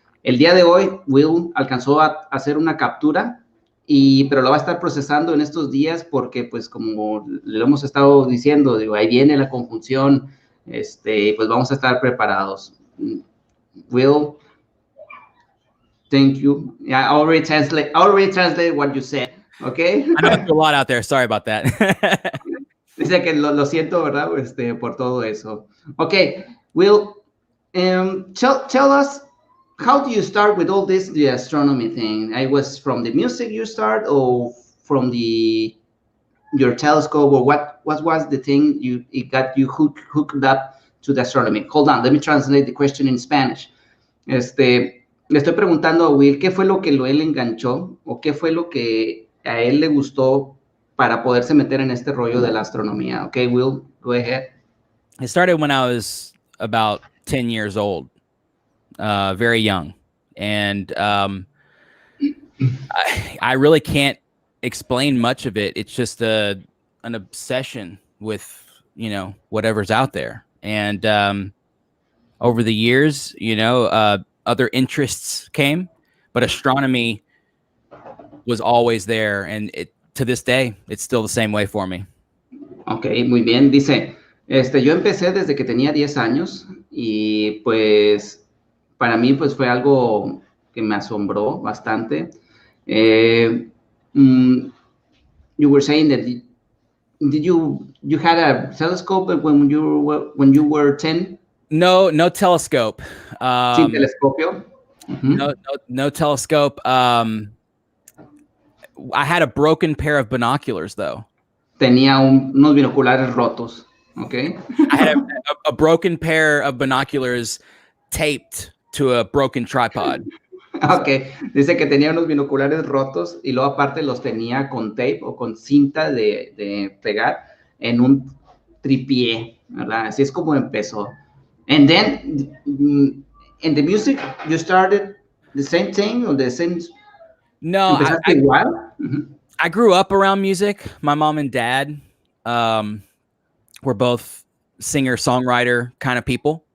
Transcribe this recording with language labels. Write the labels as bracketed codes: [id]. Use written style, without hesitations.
[es] El día de hoy, Will alcanzó a hacer una captura, pero lo va a estar procesando en estos días porque, pues, como le hemos estado diciendo, digo, ahí viene la conjunción, pues vamos a estar preparados. [en] Will, thank you. Yeah, I already translate what you said. Okay. I know it's a lot out there. Sorry about that. [es] Dice que lo siento, ¿verdad? Por todo eso. [en] Okay, Will, tell us, how do you start with all this, the astronomy thing? I was from the music you start, or from your telescope, or what was the thing it got you hooked up to the astronomy? Hold on, let me translate the question in Spanish. Le estoy preguntando a Will qué fue lo que él enganchó, o qué fue lo que a él le gustó para poderse meter en este rollo de la astronomía. Okay, Will, go ahead. It started when I was about 10 years old, very young. And I really can't explain much of it. It's just an obsession with, whatever's out there. And over the years, other interests came, but astronomy was always there. And to this day, it's still the same way for me. [es] Ok, muy bien. Dice, yo empecé desde que tenía 10 años y pues para mí pues fue algo que me asombró bastante. [en] Eh, mm, you were saying that did you had a telescope when you were 10? No, no telescope. [es] Sin telescopio. [en] No telescope. I had a broken pair of binoculars though. [es] Tenía unos binoculares rotos, ¿ok? [en] I had a broken pair of binoculars taped to a broken tripod. [es] Ok, dice que tenía unos binoculares rotos y luego aparte los tenía con tape o con cinta de pegar en un tripié, ¿verdad? Así es como empezó. [en] And then, in the music, you started the same thing or the same... No, [es] ¿Empezaste igual? [en] I grew up around music. My mom and dad were both singer-songwriter kind of people.